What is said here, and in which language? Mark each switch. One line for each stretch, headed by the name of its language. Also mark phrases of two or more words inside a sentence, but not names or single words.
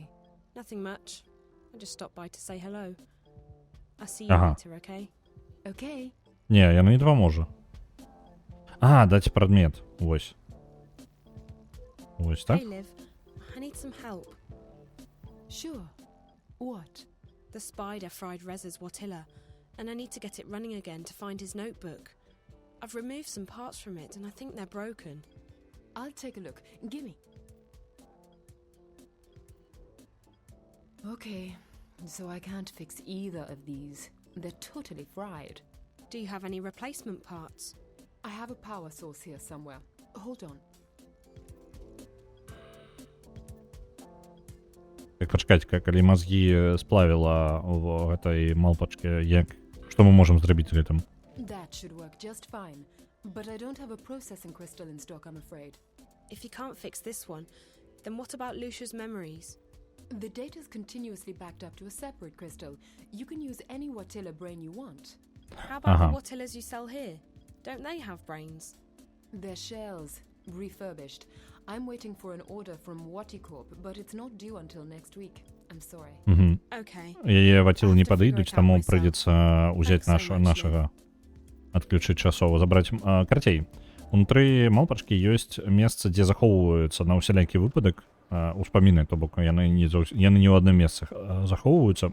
English: Nothing much. I just stopped by to say hello. I'll see you
Belarusian: Ага.
English: later, okay? Okay.
Belarusian: Не, яна не дапаможа. А, даць прадмет. Вось. Вось так?
English: Hey, Liv. I need some help. Sure. What? The spider fried Reza's Watilla, and I need to get it running again to find his notebook. I've removed some parts from it, and I think they're broken. I'll take a look. Gimme. Okay, so I can't fix either of these. They're totally fried. Do you have any replacement parts? I have a power source here somewhere. Hold on.
Belarusian: Так, пачакайце, калі мазгі сплавіла в гэтай малпачке, як... Што мы можам зрабіць з гэтым?
English: That should work just fine. But I don't have a processing crystal in stock, I'm afraid. If you can't fix this one, then what about Lucia's memories? The data's continuously backed up to a separate crystal. You can use any Watilla brain you want. How about the Watillas you sell here? Don't they have brains? They're shells, refurbished. I'm waiting for an order from Waticorp, but it's not due until next week. I'm sorry. Okay.
Belarusian: Яе вацілы не падыдуць, таму прыйдзецца ўзяць нашага, адключыць часова, забраць. Карцей, унутры малпачкі ёсць месца, дзе захоўваюцца на ўсялякі выпадак успаміны, то бок яны не ў адным месцы захоўваюцца.